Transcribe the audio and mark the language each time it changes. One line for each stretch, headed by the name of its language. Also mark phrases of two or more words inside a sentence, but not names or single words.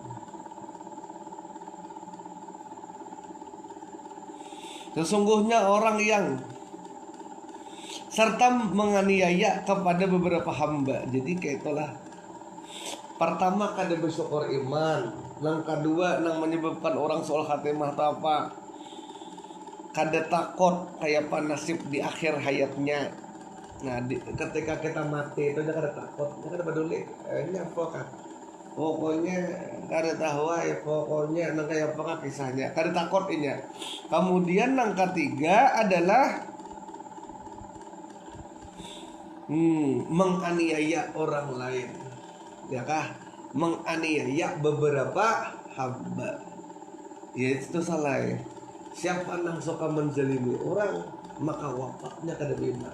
Indonesian: Sesungguhnya orang yang serta menganiaya kepada beberapa hamba.
Banjar: Jadi kayak itulah Pertama kada bersyukur iman. Yang kedua nang menyebabkan orang soal khatimah itu apa? Kada takut kayak apa nasib di akhir hayatnya. Nah, ketika kita mati itu dia kada takut, dia kada peduli. Ini apa kan? Pokoknya kada tahu ya, pokoknya nang kayak apa kisahnya. Kada takut inya.
Indonesian: Kemudian yang ketiga adalah menganiaya orang lain. Ya kah? Menganiaya beberapa hamba. Ya itu salah ya. Siapa yang suka menzalimi orang, maka wafatnya kada beriman.